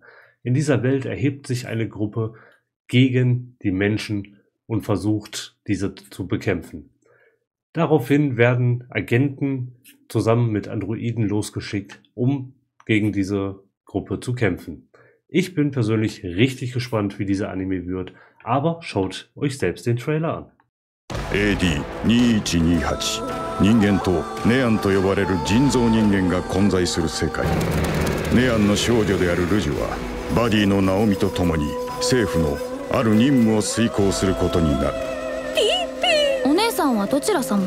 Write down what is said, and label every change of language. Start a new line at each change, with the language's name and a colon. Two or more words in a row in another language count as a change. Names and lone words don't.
German: In dieser Welt erhebt sich eine Gruppe gegen die Menschen und versucht, diese zu bekämpfen. Daraufhin werden Agenten zusammen mit Androiden losgeschickt, um gegen diese Gruppe zu kämpfen. Ich bin persönlich richtig gespannt, wie dieser Anime wird, aber schaut euch selbst den Trailer an.
Japanese: AD2128 人間とネアンと呼ばれる人造人間が混在する世界。ネアンの少女であるルジュはバディのナオミと共に政府のある任務を遂行することになる。お姉さんはどちら様？